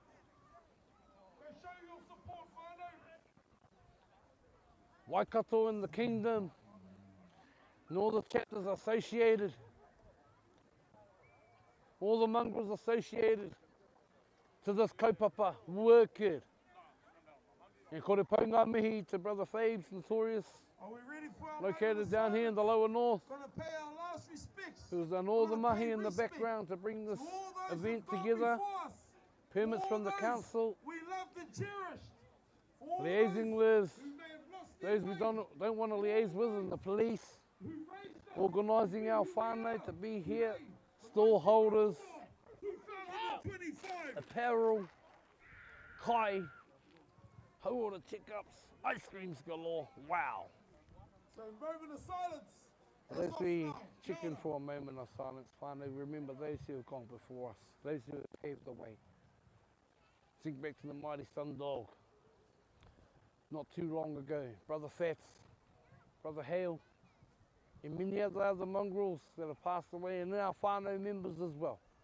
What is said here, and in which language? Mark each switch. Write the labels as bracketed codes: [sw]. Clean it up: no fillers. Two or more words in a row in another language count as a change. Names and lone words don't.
[en] Waikato in the kingdom, and all the chapters associated, all the mongrels associated to this kaupapa worker. And [mi] kore paunga mihi [en] to Brother Fabes, Notorious, located down here in the Lower North, who's done all the mahi in the background to bring this event together. Permits from the council, liaising with those we don't want to liaise with, and the police, organising our whānau to be here, stall holders, apparel, kai, hauora checkups, ice creams galore. Wow. So moment of silence. As we check in for a moment of silence, whānau, remember those who have gone before us, those who have paved the way. Think back to the mighty Sundog. Not too long ago, Brother Fats, Brother Hale, and many other mongrels that have passed away, and our whānau members as well.